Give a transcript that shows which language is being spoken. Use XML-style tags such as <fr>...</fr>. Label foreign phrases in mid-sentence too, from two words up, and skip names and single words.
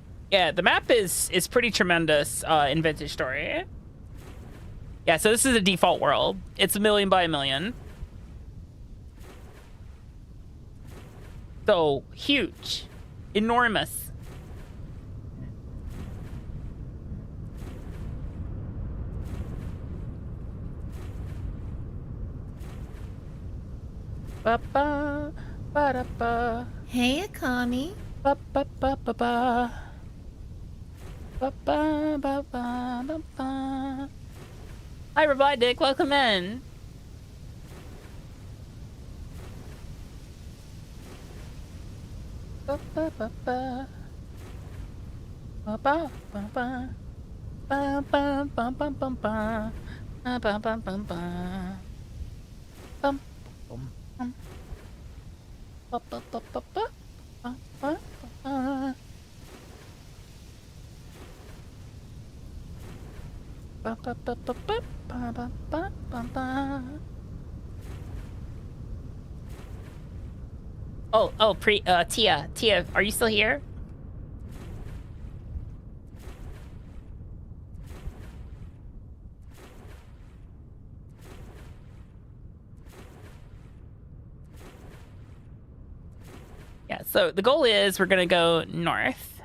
<en>Yeah, the map is pretty tremendous in Vintage Story. Yeah, so this is a default world. It's 1,000,000 by 1,000,000. So huge, enormous. Ba ba ba da ba. Hey, Akami. Ba ba ba ba ba. Ba ba ba ba ba ba. Hi, Rabbi Dick. Welcome in. Ba ba ba ba. Ba ba ba ba. Ba ba ba ba ba ba. Ba ba ba ba ba. Bum bum bum. Ba ba ba ba ba. Ba ba ba. Ba ba ba ba ba ba ba ba ba ba. Oh, Tia, are you still here? Yeah, so the goal is we're gonna go north.</en>